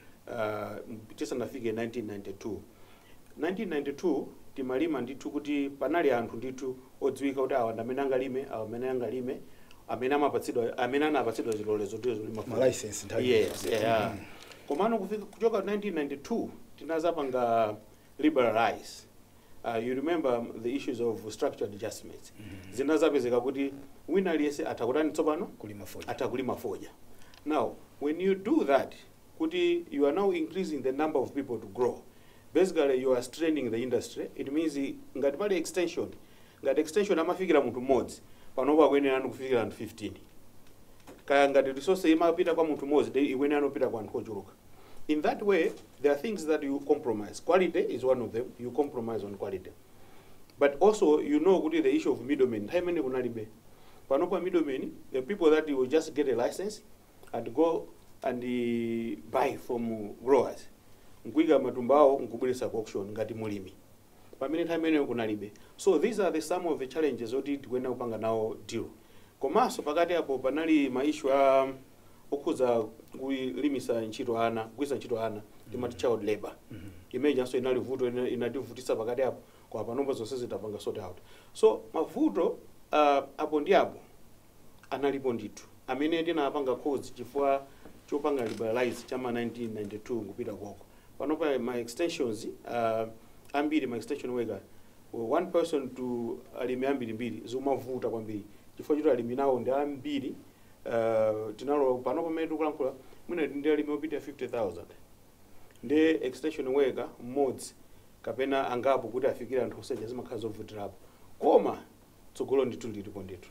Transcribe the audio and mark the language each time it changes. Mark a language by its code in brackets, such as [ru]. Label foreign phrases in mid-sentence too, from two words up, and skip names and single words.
[ny] tisanafike 1992 timalima ndithu kuti panali anthu ndithu odziwika kuti awa ndamene angalime awa amene angalime amene anapatsidwa zilolezo tizo lima ma license nthawi. [en] Yes, yeah. [ny] Komano kuchoka 1992 tinazapanga liberalize. [en] You remember the issues of structured adjustments. [ny] Zinazapezeka kuti wina aliyese atakutani tsopano kulima fodya. [en] Now when you do that kuti you are now increasing the number of people to grow. Basically you are straining the industry. It means [ny] ngati pali extension amafikira munthu mmodzi panopa akuyenera kufikira anthu 15. Kaya ngati resource imapita kwa munthu mmodzi iwenera anopita kwa anthu ochuluka. [en] In that way there are things that you compromise. Quality is one of them. You compromise on quality. But also you know kuti the issue of middlemen how many [ny] kunalibe panopa [en] middlemen the people that you will just get a license and go and buy from growers [ny] nkuiga matumbawo nkubweresa ku auction ngati mulimi pamene nthawi imene kunalibe. [en] So these are some of the challenges [ny] oti tikuyenera kupanga nawo [en] deal. [ny] Komanso pakati apo panali maishu okhuza kulimisa ntchito ana kugwiritsa ntchito ana timati [en] child labor [ny] imene nso inali vuto inativutisa pakati apo kwa panopa zonse zitapanga [en] sort out. [ny] So mavuto apo ndi apo analipo ndithu amene tinapanga cause chifukwa chopanga liberalize chama 1992 kupita kwako panopa [en] my extensions [ny] ambiri [en] my extension worker one person to [ny] alimi ambiri mbiri zomavuta kwambiri chifukwa choti alimi nawo ndi ambiri tinalo panopa medu kulankhula mwina ndi alimi opita 50,000 ndi [en] extension worker [ny] mmodzi kapena angapo kuti afikire anthu oseja zimakhala zovutirapo koma tsogolo ndithu lilipo ndithu.